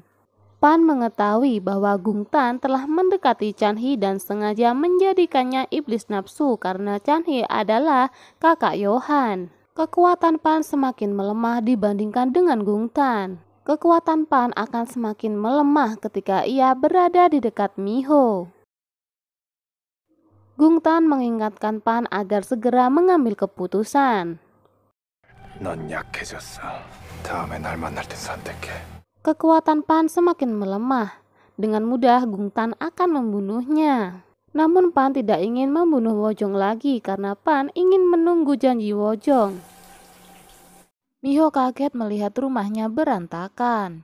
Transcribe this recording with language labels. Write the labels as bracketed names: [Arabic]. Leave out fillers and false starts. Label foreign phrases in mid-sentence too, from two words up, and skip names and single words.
[Indonesian] Pan mengetahui bahwa Gung Tan telah mendekati Chan Hee dan sengaja menjadikannya iblis nafsu karena Chan Hee adalah kakak Yohan. Kekuatan Pan semakin melemah dibandingkan dengan Gung Tan. Kekuatan Pan akan semakin melemah ketika ia berada di dekat Miho. Gung Tan mengingatkan Pan agar segera mengambil keputusan. [Korean] 넌 약해졌어. 다음에 날 만날 땐 선택해. [Indonesian] Kekuatan Pan semakin melemah. Dengan mudah Gung Tan akan membunuhnya. Namun Pan tidak ingin membunuh Wojong lagi karena Pan ingin menunggu janji Wojong. Miho kaget melihat rumahnya berantakan.